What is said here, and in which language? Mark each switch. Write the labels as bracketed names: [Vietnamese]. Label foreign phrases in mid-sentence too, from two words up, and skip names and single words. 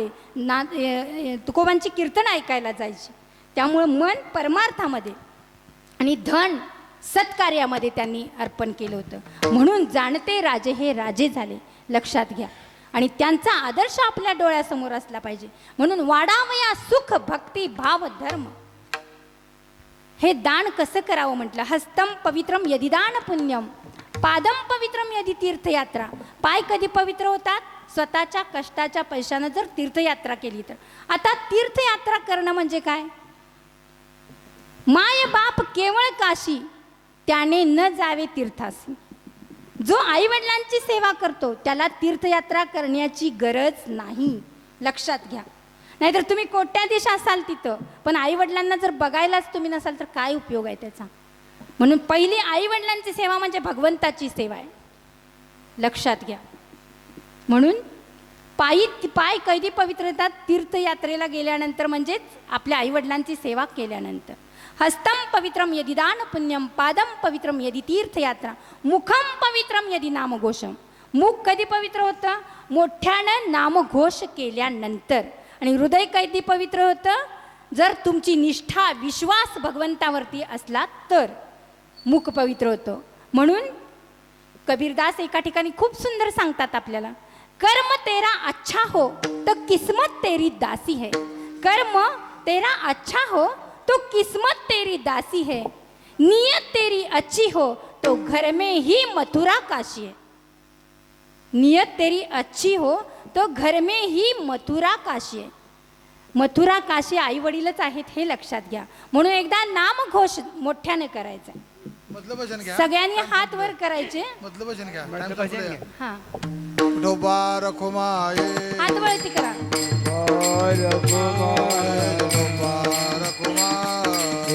[Marathi] तुकोबांची कीर्तन ऐकायला जायची त्यामुळं मन परमार्थामध्ये आणि धन सत्कार्यामध्ये त्यांनी अर्पण केलं होतं. म्हणून जाणते राजे हे राजे झाले. लक्षात घ्या. आणि त्यांचा आदर्श आपल्या डोळ्यासमोर असला पाहिजे. म्हणून वाढावया सुख भक्ती भाव धर्म. हे दान कसं करावं म्हटलं. [Sanskrit] हस्तं पवित्रम यदि दान पुण्यम पादम पवित्रम यदि तीर्थयात्रा. [Marathi] पाय कधी पवित्र होतात स्वतःच्या कष्टाच्या पैशानं जर तीर्थयात्रा केली तर. आता तीर्थयात्रा करणं म्हणजे काय. माय बाप केवळ काशी त्याने न जावे तीर्थासी. जो आई वडिलांची सेवा करतो त्याला तीर्थयात्रा करण्याची गरज नाही, लक्षात घ्या. नाहीतर तुम्ही कोट्याधीश असाल तिथं, पण आई वडिलांना जर बघायलाच तुम्ही नसाल तर काय उपयोग आहे त्याचा. म्हणून पहिली आई वडिलांची सेवा म्हणजे भगवंताची सेवा आहे, लक्षात घ्या. म्हणून पाय कैदी पवित्र होतात तीर्थयात्रेला गेल्यानंतर, म्हणजेच आपल्या आईवडिलांची सेवा केल्यानंतर. [Sanskrit] हस्तम पवित्रम यदि दान पुण्यम, पादम पवित्रम यदि तीर्थयात्रा, मुखम पवित्रम यदि नामघोषम. [Marathi] मुख कधी पवित्र होतं? मोठ्यानं नामघोष केल्यानंतर. आणि हृदय कधी पवित्र होतं? जर तुमची निष्ठा विश्वास भगवंतावरती असला तर मुख पवित्र होतं. म्हणून कबीरदास एका ठिकाणी खूप सुंदर सांगतात आपल्याला, [Hindi] कर्म तेरा अच्छा हो तो किस्मत तेरी दासी है. कर्म तेरा अच्छा हो तो किस्मत तेरी दासी है. नियत तेरी अच्छी हो तो घर में ही मथुरा काशी है. नियत तेरी अच्छी हो तो घर में ही मथुरा काशी आहे. [Marathi] मथुरा काशी आई वडीलच आहेत हे लक्षात घ्या. म्हणून एकदा नामघोष मोठ्याने करायचा. मधलं भजन घ्या, सगळ्यांनी हात वर करायचे. मधलं भजन घ्या. हा, विठोबा रखुमाये, हात वरती करा. विठोबा रखुमाये,